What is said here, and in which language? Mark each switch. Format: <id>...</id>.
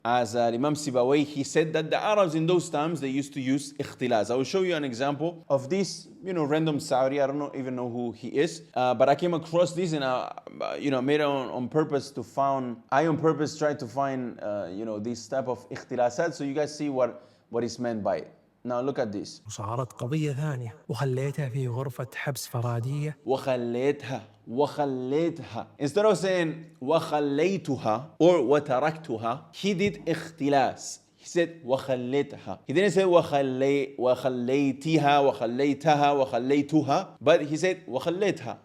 <en>As Imam Sībawayh, he said that the Arabs in those times, they used to use ikhtilas. I will show you an example of this, random Saudi. I don't even know who he is, but I came across this and I, made it on purpose to find. I on purpose tried to find, this type of ikhtilasat, so you guys see what is meant by it. Now look at this.</en> <ar>وصارت قضية ثانية وخليتها في غرفة حبس فرادية. وخليتها.</ar> <en>Instead of saying وخليتها or وتركتها, he did اختلاس. He said وخليتها. He didn't say وخليتها, but he said وخليتها.</en>